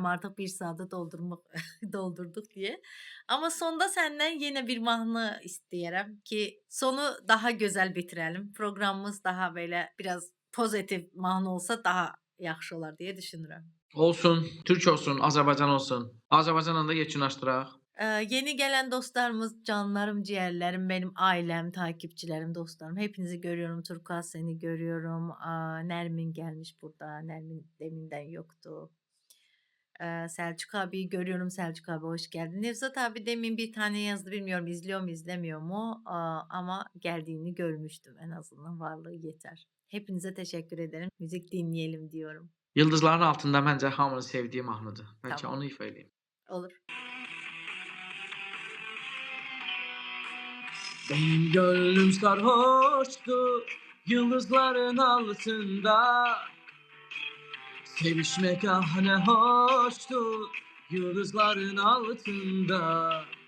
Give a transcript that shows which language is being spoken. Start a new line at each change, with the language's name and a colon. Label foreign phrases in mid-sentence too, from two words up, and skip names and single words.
Azerbaijani: Artıq 1 saatı doldurduq deyə. Amma sonda səndən yenə bir mahnı istəyirəm ki, sonu daha gözəl bitirəlim. Proqramımız daha belə biraz pozitiv mahnı olsa daha yaxşı olar deyə düşünürəm. Olsun, türk olsun, Azərbaycan olsun. Azərbaycanla da yekunlaşdıraq. Yeni gələn dostlarımız,
Turkish: canlarım, ciyərlərim, benim ailəm, takipçilərim, dostlarım. Hepinizi görüyorum. Turkuaz seni görüyorum.
Azerbaijani: Nərmin gəlmiş burada. Nərmin demindən yoktu.
Turkish: Selçuk abiyi görüyorum. Selçuk abi hoş geldin. Nevzat abi demin bir tane yazdı. Bilmiyorum izliyor mu izlemiyor mu? Ama geldiğini görmüştüm. En azından varlığı yeter. Hepinize teşekkür ederim. Müzik dinleyelim diyorum.
Azerbaijani: Yıldızların altında məncə hamının sevdiyi mahnıdır. Bəlkə Tamam. onu ifa eləyim. Olur.
Turkish: Benim gönlüm sarhoştu yıldızların altında. Sevişmek ah ne hoştu yıldızların altında.